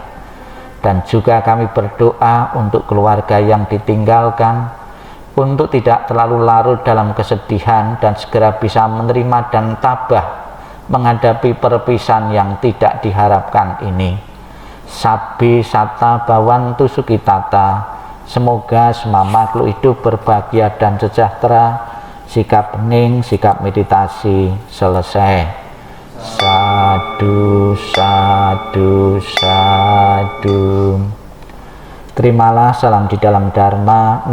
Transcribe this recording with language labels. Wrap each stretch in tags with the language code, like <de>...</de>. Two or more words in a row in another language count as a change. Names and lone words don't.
<id>Dan juga kami berdoa untuk keluarga yang ditinggalkan, untuk tidak terlalu larut dalam kesedihan dan segera bisa menerima dan tabah menghadapi perpisahan yang tidak diharapkan ini.</id> <pi>Sabi sata bawantu sukitata,</pi> <id>semoga semua makhluk hidup berbahagia dan sejahtera. Sikap hening, sikap meditasi selesai.</id> <pi>Sadu, sadu, sadu.</pi> <id>Terimalah salam di dalam Dharma.</id>